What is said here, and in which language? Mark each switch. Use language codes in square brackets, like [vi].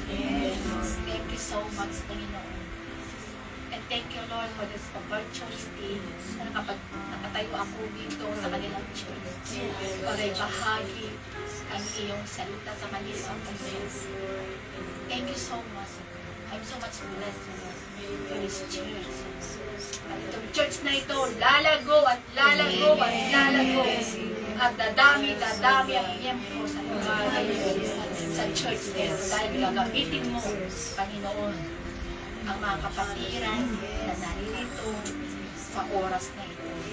[en] Thank you so much, Panginoon. And thank you, Lord, for this opportunity [tl] na nakatayo ako dito sa kanilang [en] church. [tl] Para ibahagi ang iyong salita sa kanilang Panginoon. [en] Thank you so much. I'm so much blessed for this church. [tl] At itong church na ito, lalago at lalago at lalago. At dadami ang miyembro sa lugar sa church nito. Dahil gagamitin mo, Panginoon, ang mga kapatiran na naririto sa oras na ito.